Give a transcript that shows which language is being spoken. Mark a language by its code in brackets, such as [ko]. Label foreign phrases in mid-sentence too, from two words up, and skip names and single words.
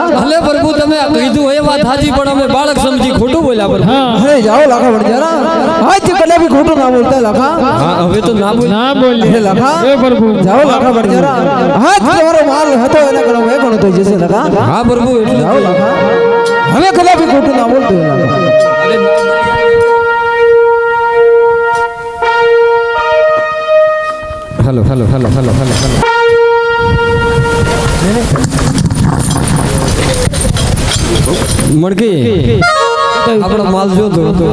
[gu] ભલે પ્રભુ તમે કીધું એ વાત સાચી પણ અમે બાળક સમજી ખોટું બોલ્યા પર. અરે જાઓ લાખા મળી જરા આજ કલે ભી ખોટું ના બોલતા લાખા. હા હવે તો ના બોલી અરે લાખા એ પ્રભુ જાઓ લાખા મળી જરા આજ તમારો માલ હતો એના કણો એ કણો થઈ જશે લાખા. હા પ્રભુ જાઓ લાખા હવે કલે ભી ખોટું ના બોલતો લાખા. [hi] हेलो हेलो हेलो हेलो हेलो हेलो मड़की अपना माल जो दो